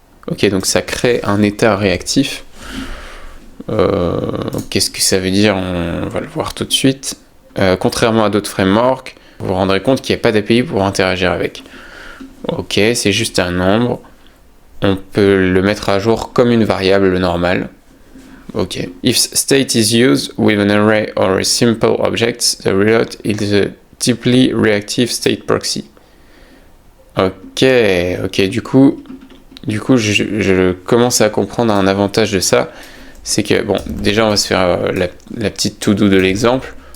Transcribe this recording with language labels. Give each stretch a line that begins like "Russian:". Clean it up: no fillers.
French: Ok, donc ça crée un état réactif. Qu'est-ce que ça veut dire? On va le voir tout de suite. Contrairement à d'autres frameworks, vous vous rendrez compte qu'il n'y a pas d'API pour interagir avec. Ok, c'est juste un nombre. On peut le mettre à jour comme une variable normale. Ok.
English: If state is used with an array or a simple object, the result is a deeply reactive state proxy. Ok.
French: Du coup, je commence à comprendre un avantage de ça. C'est que, bon, déjà, on va se faire la petite to-do de l'exemple.